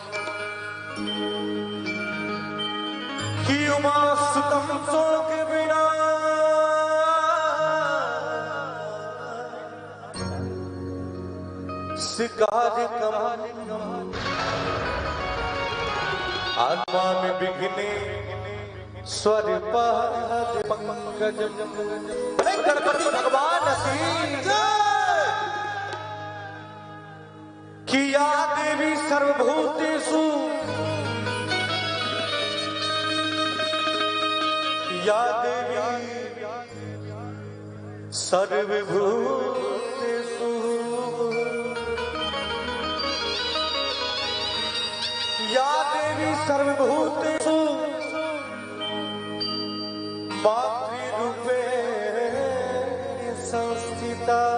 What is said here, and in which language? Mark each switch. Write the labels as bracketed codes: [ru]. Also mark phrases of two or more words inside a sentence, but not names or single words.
[sa] की उमासुतं शोकविना आत्मा में विघ्ने स्वर पंकज गणपति भगवान की या देवी सर्वभूतेषु या देवी सर्वभूतेषु या देवी सर्वभूतेषु मातृरूपेण संस्थिता